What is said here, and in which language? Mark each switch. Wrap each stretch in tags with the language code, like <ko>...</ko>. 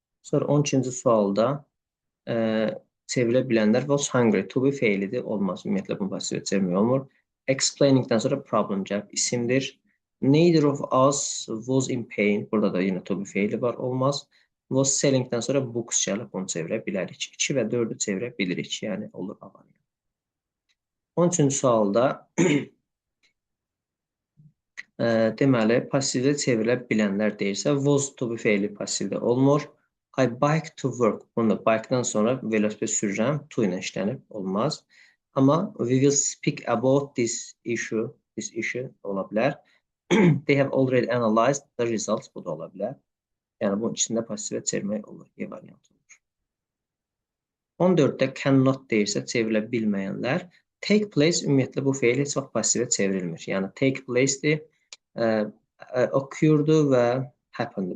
<az>Sonra 12-ci sualda çevrilə bilənlər</az> <en>was hungry.</en> <az>To be feilidir. Olmaz. Ümumiyyətlə bunu pasivə çevirmək olmur. Explaining-dən sonra problem gəlib isimdir.</az> <en>Neither of us was in pain.</en> <az>Burada da yenə to be feili var. Olmaz. Was selling-dən sonra books gəlib. Bunu çevirə bilərik. 2 və 4-ü çevirə bilirik. Yəni olur A variantı. 13-cü sualda deməli, passivdə çevrilə bilənlər deyirsə, was to be feili passivdə olmur.</az> <en>I bike to work.</en> <az>Bunu da bike-dan sonra velosiped sürürəm. To ilə işlənib. Olmaz. Amma</az> <en>we will speak about this issue. This issue</en> <az>ola bilər.</az> <en>They have already analyzed the results.</en> <az>Bu da ola bilər. Yəni bunun içində passivə çevirmək olur. Y variantı olur. 14-də cannot deyirsə çevrilə bilməyənlər. Take place ümumiyyətlə bu feil heç vaxt passivə çevrilmir. Yəni take place-dir, occurdu və happened.</az>